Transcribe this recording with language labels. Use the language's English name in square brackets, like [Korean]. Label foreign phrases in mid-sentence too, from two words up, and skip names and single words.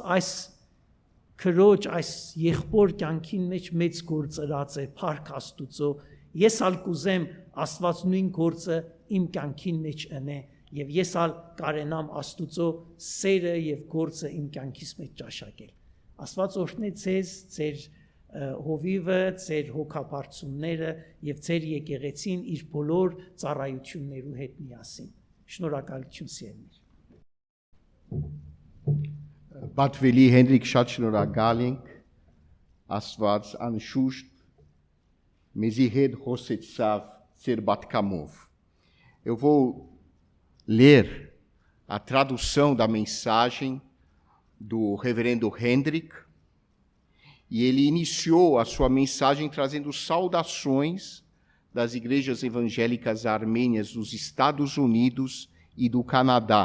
[Armenian] այս քրոջ այս եղբոր կյանքին մեջ մեծ գործ ըրած է փառք Աստուծո ես ալ կուզեմ Աստված նույն գործը իմ կյանքին մեջ ընե եւ ես ալ կարենամ Աստուծո սերը եւ գործը իմ կյանքիս մեջ ճաշակել Աստված օրհնե ձեզ ձեր հովիվը ձեր հոգապարծումները եւ ձեր եկեղեցին իր բոլոր ծառայություններու հետ միասին շնորհակալություն սիրելիներ Պատվելի Հենրիկ շատ շնորհակալ ենք Աստված անշուշտ մեզի հետ խոսեցավ ser Batcamov. [Portuguese] Eu vou ler a tradução da mensagem do reverendo Hendrik, e ele iniciou a sua mensagem trazendo saudações das igrejas evangélicas armênias dos Estados Unidos e do Canadá.